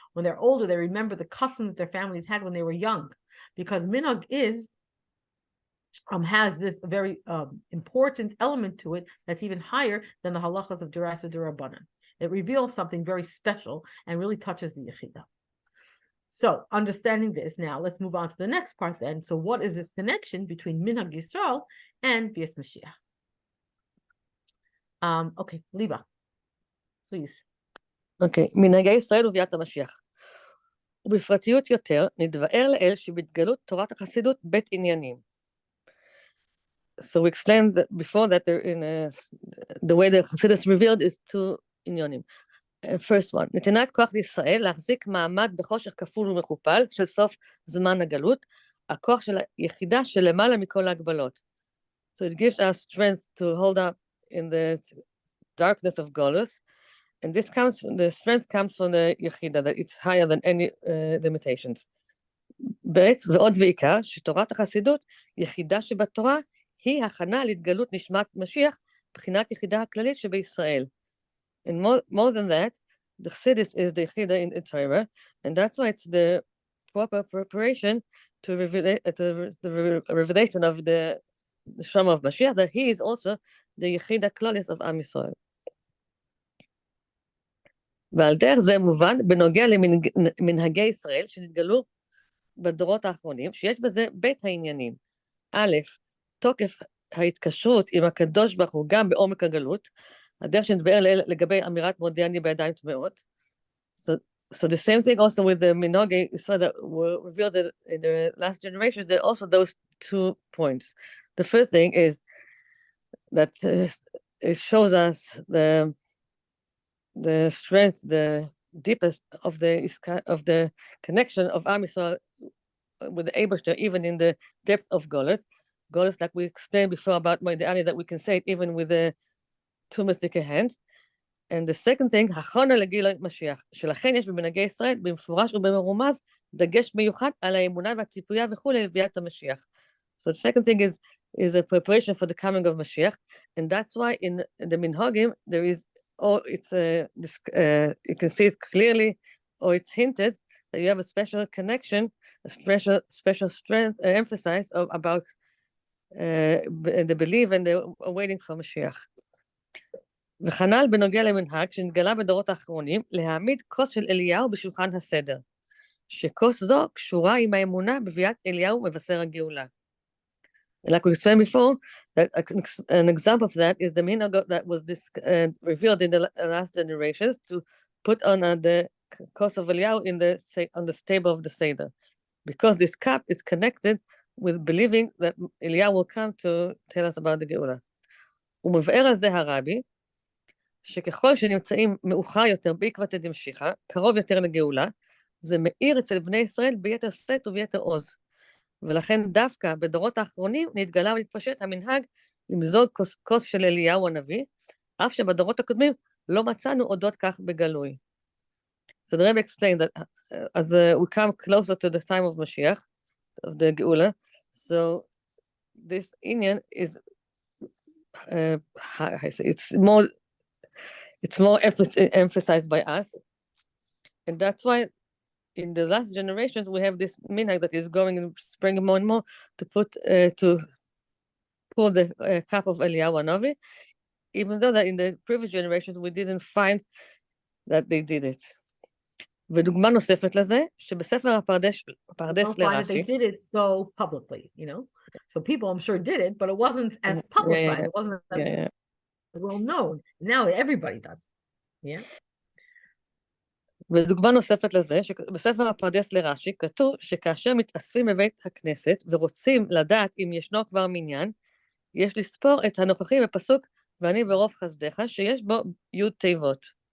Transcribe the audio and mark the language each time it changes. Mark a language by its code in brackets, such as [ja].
[en] When they're older, they remember the customs that their families had when they were young, because minhag has this very important element to it that's even higher than the halachas of Derasa Durabanan. It reveals something very special and really touches the Yechida. So, understanding this, now let's move on to the next part then. So, what is this connection between Minhag Yisrael and Bias Mashiach? Okay, Liba, please. [he] Okay, מנהגי ישראל וביאת המשיח. ובפרטיות יותר, נתבאר לאל שבהתגלות תורת החסידות בית עניינים. [en] So we explained that before that the way the Chassidus revealed is 2 עניונים. [he] First one, נתינת כוח לישראל להחזיק מעמד בחושך כפול ומכופל של סוף זמן הגלות, הכוח של היחידה שלמעלה מכל ההגבלות. [en] So it gives us strength to hold up in the darkness of Golus, and the strength comes from the יחידה, that it's higher than any limitations. [he] ועוד ועיקר, שתורת החסידות, יחידה שבתורה, היא הכנה להתגלות נשמת משיח, בחינת יחידה הכללית שבישראל. [en] And more than that, the Chassidus is the Yechida in Torah, and that's why it's the proper preparation to the revelation of the Shama of Mashiach, that he is also the Yechida Klalis of Am Yisrael. [he] ועל דרך זה מובן, בנוגע למנהגי ישראל שנתגלו בדורות האחרונים, שיש בזה בית העניינים. א', תוקף ההתקשרות עם הקדוש ברוך הוא גם בעומק הגלות, הדרך שנתבאר לגבי אמירת מודיע אני בידיים טמאות. [en] So the same thing also with the minhagi Israel that were revealed in the last generation. There are also those 2 points. The first thing is that it shows us the strength, the deepest of the connection of Am Yisrael with the Eibashter, even in the depth of Golos. Golos, like we explained before about Moediani, that we can say it even with the 2 mystic hands. And the second thing, [he] הכנה לגילוי משיח, שלכן יש במנהגי ישראל במפורש ובמרומז דגש מיוחד על האמונה והציפייה וכולי לביאת המשיח. [en] So the second thing is a preparation for the coming of Mashiach, and that's why in the minhagim there is, or it's you can see it clearly, or it's hinted that you have a special connection, a special strength, emphasis about the belief and the waiting for Mashiach. [he] וכנ"ל בנוגע למנהג שנתגלה בדורות האחרונים להעמיד כוס של אליהו בשולחן הסדר, שכוס זו קשורה עם האמונה בביאת אליהו מבשר הגאולה. [en] Like we explained before, that an example of that is the minhag that was revealed in the last generations to put on the kos of Eliyahu on the stable of the Seder, because this cup is connected with believing that Eliyahu will come to tell us about the Geulah. [he] ומבאר על זה הרבי, שככל שנמצאים מאוחר יותר בעקבתא דמשיחא, קרוב יותר לגאולה, זה מאיר אצל בני ישראל ביתר שאת וביתר עוז. ולכן דווקא בדורות האחרונים נתגלה ונתפשט המנהג למזוג כוס של אליהו הנביא, אף שבדורות הקודמים לא מצאנו אודות כך בגלוי. [en] So the Rebbe explained that as we come closer to the time of Mashiach, of the Geulah, so this inyan is, how I say, it's more emphasized by us, and that's why in the last generations we have this minhag that is going and springing more and more to pour the cup of Eliyahu Hanavi, even though that in the previous generations we didn't find that they did it. [he] ודוגמה נוספת לזה, שבספר הפרדס לרש"י, [en] they did it so publicly, so people I'm sure did it, but it wasn't as publicized, it wasn't as well known. Now everybody does. Yeah. [he] ודוגמה נוספת לזה, שבספר הפרדס לרש"י כתוב שכאשר מתאספים בבית הכנסת ורוצים לדעת אם ישנו כבר מניין, יש לספור את הנוכחים בפסוק ואני ברוב חסדיך, שיש בו י' תיבות.